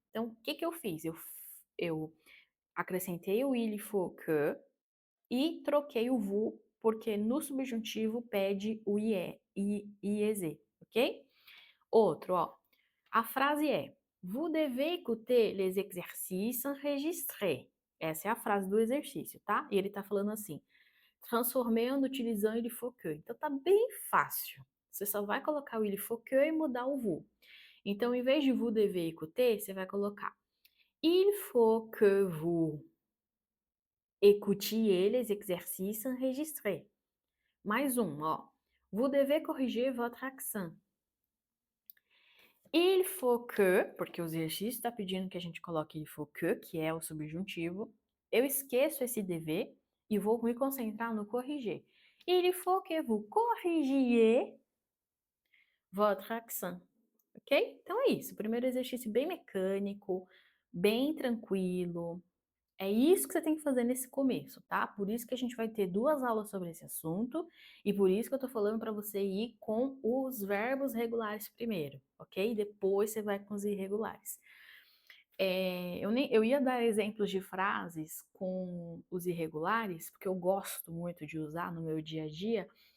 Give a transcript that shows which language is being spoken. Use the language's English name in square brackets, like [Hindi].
[Portuguese] Então, o que eu fiz? Eu acrescentei o [French] il faut que [Portuguese] e troquei o vous, porque no subjuntivo pede o ie, iez, ok? Outro, ó. [French] A frase é: vous devez écouter les exercices enregistrés. [Portuguese] Essa é a frase do exercício, tá? E ele tá falando assim: transformando, utilizando [French] il faut que. [Portuguese] Então tá bem fácil. Você só vai colocar o [French] il faut que [Portuguese] e mudar o [French] vous. [Portuguese] Então, em vez de [French] vous devez écouter, [Portuguese] você vai colocar [French] il faut que vous écoutiez les exercices enregistrés. [Portuguese] Mais um, ó. [French] Vous devez corriger votre accent. Il faut que, [Portuguese] porque o exercício está pedindo que a gente coloque [French] il faut que [Portuguese] é o subjuntivo. Eu esqueço esse dever e vou me concentrar no corriger. [French] Il faut que vous corrigiez votre accent, ok? [Portuguese] Então é isso. O primeiro exercício bem mecânico, bem tranquilo. É isso que você tem que fazer nesse começo, tá? Por isso que a gente vai ter 2 aulas sobre esse assunto e por isso que eu tô falando para você ir com os verbos regulares primeiro, ok? Depois você vai com os irregulares. Eu ia dar exemplos de frases com os irregulares, porque eu gosto muito de usar no meu dia a dia.